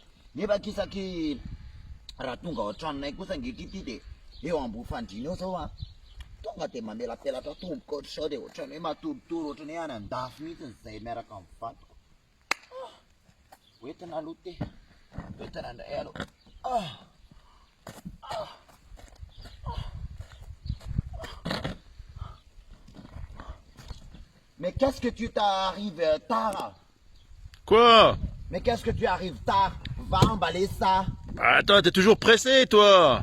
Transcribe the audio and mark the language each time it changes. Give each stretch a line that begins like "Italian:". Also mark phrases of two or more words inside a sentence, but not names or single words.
Malagasy: Nefa kisaky raha tonga ao an-tranonay kosa ngeky ty de eo ambo fandrina eo zao a. Tonga de mamelapelatra tomboka ohatry sao de ohatrany hoe matoritory ohatrany hoe any an-dafy mihitsy zay miaraka amin'ny vadiko. Hoentina aloha te. Hoentina indray aloha.
French: Mais qu'est-ce que tu t'arrives tard? Quoi? Mais qu'est-ce que tu arrives tard? Va emballer ça. Attends, t'es toujours pressé, toi.